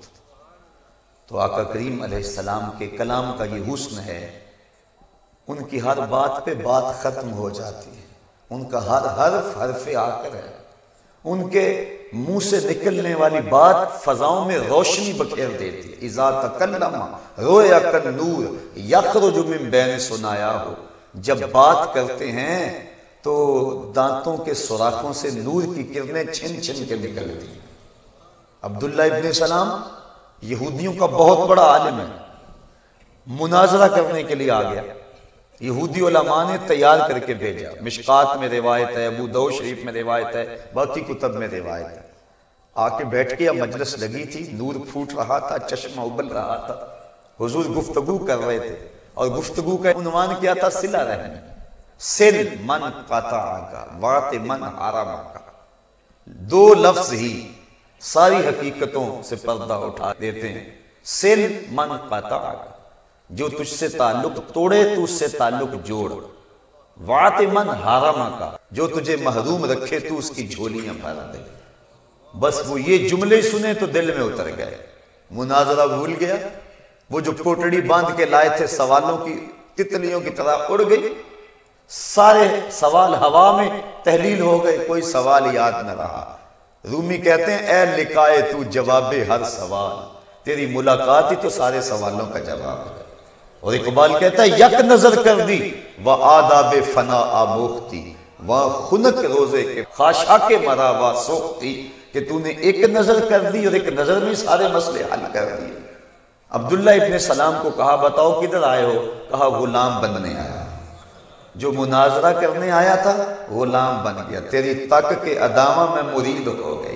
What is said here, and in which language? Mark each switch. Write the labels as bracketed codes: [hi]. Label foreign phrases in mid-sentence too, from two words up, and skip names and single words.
[ur] تو آقا کریم علیہ السلام کے کلام کا یہ حسن ہے، ان کی ہر بات پہ بات ختم ہو جاتی ہے، ان کا ہر حرف حرف آخر ہے، ان کے منہ سے نکلنے والی بات فضاؤں میں روشنی بکھیر دیتی ہے۔ [ar] اذا تکلم رویا کالنور یخرج من بین ثنایاہ، [ur] جب بات کرتے ہیں تو دانتوں کے سوراخوں سے نور کی کرنیں چھن چھن کے نکلتی ہیں۔ عبداللہ ابن سلام یہودیوں کا بہت بڑا عالم ہے، مناظرہ کرنے کے لیے آ گیا، یہودی علماء نے تیار کر کے بھیجا، مشکات میں روایت ہے، ابو داؤد شریف میں روایت ہے، باقی کتب میں روایت ہے۔ آ کے بیٹھ کے مجلس لگی تھی، نور پھوٹ رہا تھا، چشمہ ابل رہا تھا، حضور گفتگو کر رہے تھے اور گفتگو کا عنوان کیا تھا، صلہ رحم، [ar] سل من قطعک واط من حرمک۔ [ur] 2 لفظ ہی ساری حقیقتوں سے پردہ اٹھا دیتے ہیں۔ [ar] سل من قطعک، [ur] جو تجھ سے تعلق توڑے تو اس سے تعلق جوڑ، [ar] واط من حرمک، [ur] جو تجھے محروم رکھے تو اس کی جھولیاں بھر دے۔ بس وہ یہ جملے سنے تو دل میں اتر گئے، مناظرہ بھول گیا، وہ جو کوٹڑی باندھ کے لائے تھے سوالوں کی تتلیوں کی طرح اڑ گئی، سارے سوال ہوا میں تحلیل ہو گئے، کوئی سوال یاد نہ رہا۔ رومی کہتے ہیں، [fa] اے لکھائے تو جواب ہر سوال، [ur] تیری ملاقات ہی تو سارے سوالوں کا جواب ہے۔ اور اقبال کہتا ہے، [fa] یک نظر کر دی و آداب فنا آموختی و خنک روزے کے خاشاک مرا و سوختی، [ur] کہ تو نے ایک نظر کر دی اور ایک نظر میں سارے مسئلے حل کر دیے۔ عبداللہ ابن سلام کو کہا، بتاؤ کدھر آئے ہو؟ کہا غلام بننے آیا، جو مناظرہ کرنے آیا تھا غلام بن گیا، تیری تک کے ادامہ میں مرید ہو گئی۔